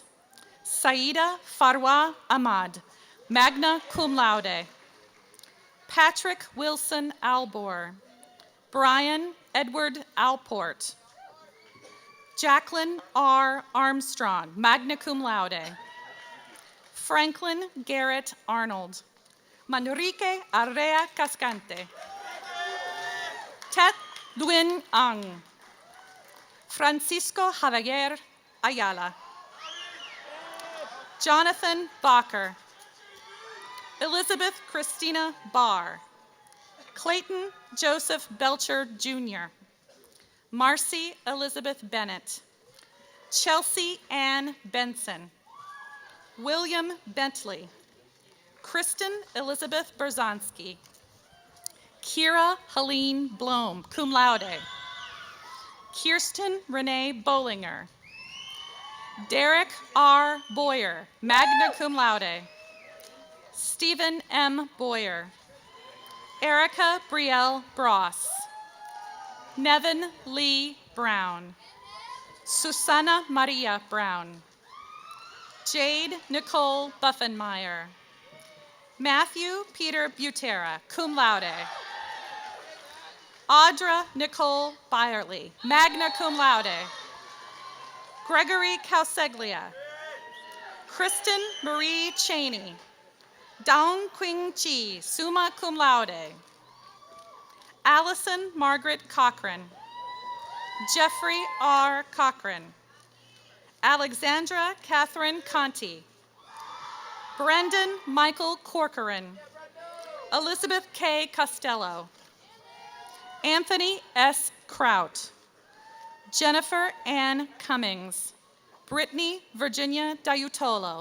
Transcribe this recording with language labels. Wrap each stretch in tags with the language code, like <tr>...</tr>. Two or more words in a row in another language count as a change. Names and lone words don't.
<en>Saida Farwa Ahmad,</en> <la>magna cum laude.</la> <en>Patrick Wilson Albor. Brian Edward Alport. Jacqueline R. Armstrong,</en> <la>magna cum laude.</la> <en>Franklin Garrett Arnold. Manrique Arrea Cascante. Tet Duin Ang. Francisco Javier Ayala. Jonathan Bacher. Elizabeth Christina Barr. Clayton Joseph Belcher, Jr. Marcy Elizabeth Bennett. Chelsea Ann Benson. William Bentley. Kristen Elizabeth Berzonsky. Kira Helene Blom,</en> <la>cum laude.</la> <en>Kirsten Renee Bollinger. Derek R. Boyer,</en> <la>magna cum laude.</la> <en>Stephen M. Boyer. Erica Brielle Bross. Nevin Lee Brown. Susana Maria Brown. Jade Nicole Buffenmeyer. Matthew Peter Butera,</en> <la>cum laude.</la> <en>Audra Nicole Byerly,</en> <la>magna cum laude.</la> <en>Gregory Causeglia. Kristen Marie Cheney. Dawn Quing Chi,</en> <la>summa cum laude.</la> <en>Allison Margaret Cochran. Jeffrey R. Cochran. Alexandra Catherine Conti. Brendan Michael Corcoran. Elizabeth K. Costello. Anthony S. Kraut. Jennifer Ann Cummings. Brittany Virginia Diutolo.</en>